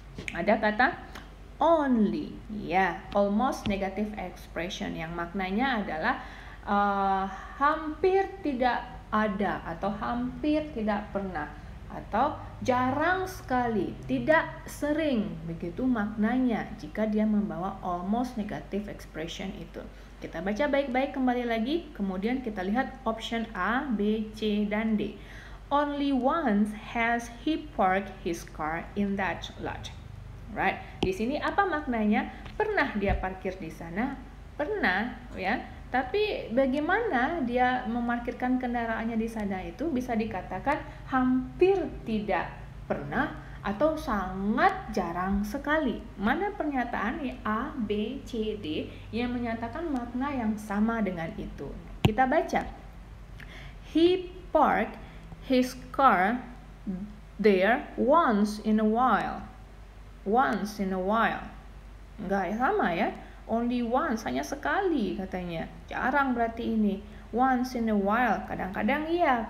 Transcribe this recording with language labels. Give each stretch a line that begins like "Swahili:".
Indonesian: Ada kata only, ya, almost negative expression yang maknanya adalah hampir tidak ada atau hampir tidak pernah atau jarang sekali, tidak sering, begitu maknanya jika dia membawa almost negative expression itu. Kita baca baik-baik kembali lagi, kemudian kita lihat option A, B, C, dan D.
English: Only once has he parked his car in that lot. Right?
Indonesian: Di sini apa maknanya? Pernah dia parkir di sana? Pernah, ya. Tapi bagaimana dia memarkirkan kendaraannya di sana itu bisa dikatakan hampir tidak pernah atau sangat jarang sekali. Mana pernyataan A, B, C, D yang menyatakan makna yang sama dengan itu? Kita baca.
English: He parked his car there once in a while. Once in a while.
Indonesian: Enggak sama ya.
English: Only once,
Indonesian: hanya sekali katanya. Jarang berarti ini.
English: Once in a while,
Indonesian: kadang-kadang iya.